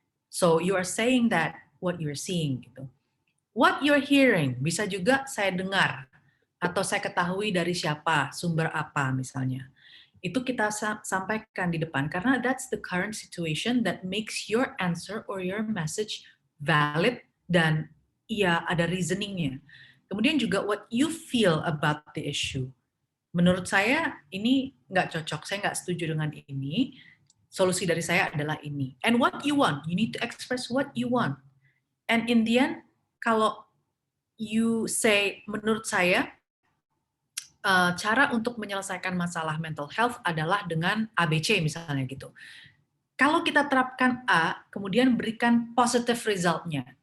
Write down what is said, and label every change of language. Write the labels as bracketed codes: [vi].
[en] So you are saying that what you're seeing gitu. What you're hearing [id] bisa juga saya dengar atau saya ketahui dari siapa, sumber apa misalnya. Itu kita sampaikan di depan karena [en] that's the current situation that makes your answer or your message valid [id] dan ya ada reasoningnya. Kemudian juga [en] what you feel about the issue. [id] Menurut saya ini nggak cocok, saya nggak setuju dengan ini. Solusi dari saya adalah ini. [en] And what you want, you need to express what you want. And in the end, [id] kalau [en] you say, [id] menurut saya, cara untuk menyelesaikan masalah mental health adalah dengan ABC misalnya gitu. Kalau kita terapkan A, kemudian berikan positive result-nya.